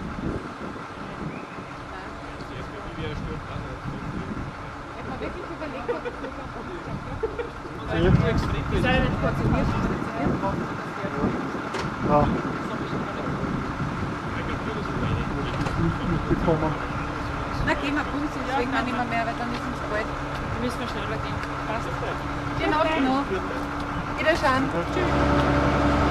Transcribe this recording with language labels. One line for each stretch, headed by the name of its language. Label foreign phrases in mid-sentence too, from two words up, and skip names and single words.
Danish: Jeg må virkelig kunne lægge på det. Så er det på til mere, så er det Ja. Det kommer.
German: Na, gehen wir gut, sonst schwingen wir nicht mehr, weil dann ist es bald. Wir müssen wir schneller gehen. Passt. Genau. Wiederschauen. Tschüss.